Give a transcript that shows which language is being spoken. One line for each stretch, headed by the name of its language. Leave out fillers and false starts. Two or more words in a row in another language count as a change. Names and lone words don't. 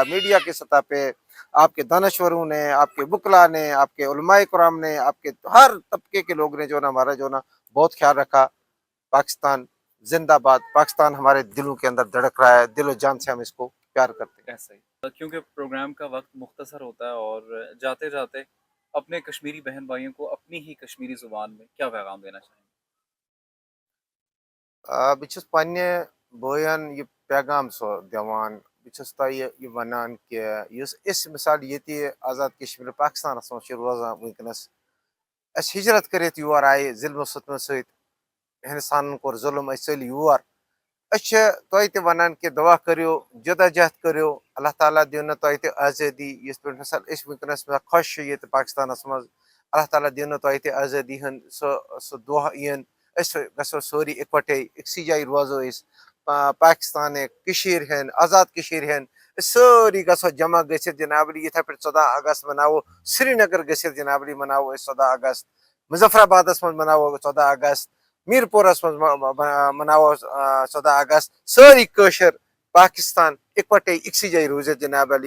Urdu: میڈیا کی سطح پہ آپ کے دانشوروں نے، آپ کے وکلا نے، آپ کے علمائے کرام نے، آپ کے ہر طبقے کے لوگ نے جو ہے نا ہمارا جو ہے نا بہت خیال رکھا. پاکستان زندہ باد، پاکستان ہمارے دلوں کے اندر دھڑک رہا ہے، دل و جان سے ہم اس کو پیار کرتے ہیں. ایسا ہی. کیونکہ پروگرام کا وقت مختصر ہوتا ہے اور جاتے جاتے اپنے کشمیری بہن بھائیوں کو اپنی ہی کشمیری زبان میں کیا پیغام دینا چاہیں گے?
Kashmiri: बह छुस पन्ने बोयन ये पैगाम सो दिवान, बह छुस तोह ये वनान कि युस इस मिसाल ये आज़ाद कश्मीर पाकिस्तानस मज रोजान वनकस, अस हिजरत करित योर आए ज़ुल्म सितम सत, हिंदुस्तान कोर जुल्म, अस चल योर, अस तोह ते वनान कि दुआ करियो, जदोजहद करियो, अल्लाह ताला दिन तोह ते आज़ादी, यस पे मिसाल अस वनकस मे खुश ये पाकिस्तानस मज, अल्लाह ताला दिन तोह ते आज़ादी हन सो दुआ यन, अस गसो सोरी इकवटे इकसी जाय रोजो इस पाकिस्तान कशीर हन, आज़ाद कशीर हन, सोरी गसो जमा गसित जनाबली इथे पे 14 अगस्त मनावो, श्रीनगर गसित जनाबली मनावो 14 अगस्त, मुजफ्फराबादस मज मनावो 14 अगस्त, मीरपुरस मज मनावो 14 अगस्त, सोरी कशर पाकिस्तान इकवटे इकसी जाय रोज जनाब अली।